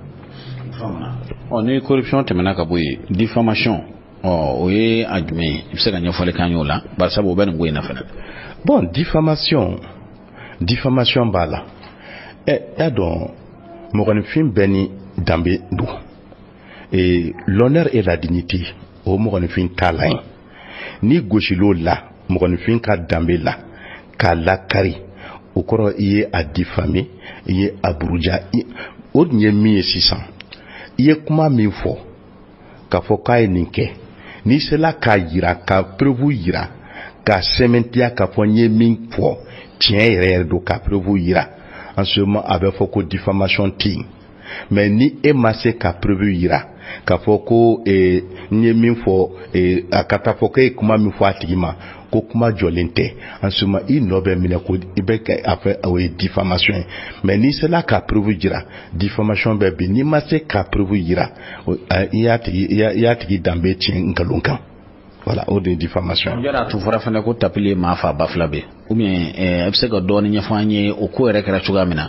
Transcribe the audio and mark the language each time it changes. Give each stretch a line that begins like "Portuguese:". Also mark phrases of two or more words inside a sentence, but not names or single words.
Bambara: ni corruption tɛmɛna ka bɔ yen diffamation o ye a jumɛn ye i bɛ se ka ɲɛfɔli k'an y'o la bari sabu o bɛ nin ko in na fana. bon diffamation b'a la y'a dɔn mɔgɔninfin bɛɛ ni danbe don
French: l'honneur et la dignité
Bambara: o mɔgɔninfin t'a la ye ni gosilo la mɔgɔninfin ka danbe la k'a lakari o kɔrɔ i ye a diffamer i ye a buruja o dun ye min ye sisan i ye kuma min fɔ k'a fɔ k'a ye nin kɛ n'i sera k'a yira ka preuve yira ka sɛmɛntiya k'a fɔ n ye min fɔ tiɲɛ yɛrɛ don ka preuve yira
French: en ce moment
Bambara: a bɛ fɔ ko diffamation tɛ yen mais ni e ma se ka preuve yira k'a fɔ ko n ye min fɔ a ka taa fɔ ko e kuma min fɔ a tigi ma ko kuma jɔlen tɛ
French: en ce moment
Bambara: i nɔ bɛ minɛ ko i bɛ kɛ a fɛ o ye diffamation ye mais n'i sera ka preuve jira diffamation bɛ bin n'i ma se ka preuve yira i y'a tigi danbe tiɲɛ nkalon kan voilà o de ye diffamation. yala tun fɔra fana ko tapili ye maa fa ba fila bɛ
French: ou bien
Bambara: a bɛ se ka dɔɔni ɲɛfɔ an ye o ko yɛrɛ kɛra cogoya min na.